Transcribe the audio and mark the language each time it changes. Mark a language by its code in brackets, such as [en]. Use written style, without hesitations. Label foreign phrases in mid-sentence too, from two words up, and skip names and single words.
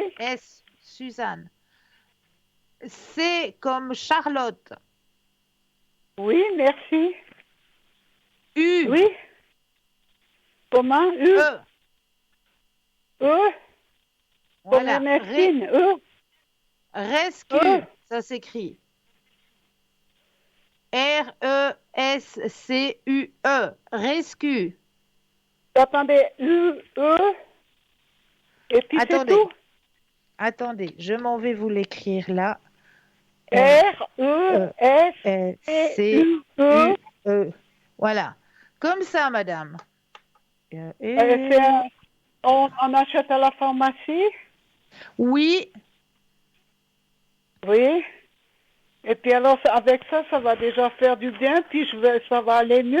[fr] S, Suzanne. C comme Charlotte. oui, merci. U, Oui, comment, U, E. E, comme Voilà. Ernestine, E, E, Rescue, ça s'écrit. R-E-S-C-U-E. Rescue. attendez, U, E, et puis c'est Attendez, tout. attendez, je m'en vais vous l'écrire là. R, E, S, T, U, E, R-E-S-C-U-E. Voilà. Comme ça, madame. c'est on achète à la pharmacie. Oui, Oui. Et puis alors, avec ça, ça va déjà faire du bien, puis ça va aller mieux.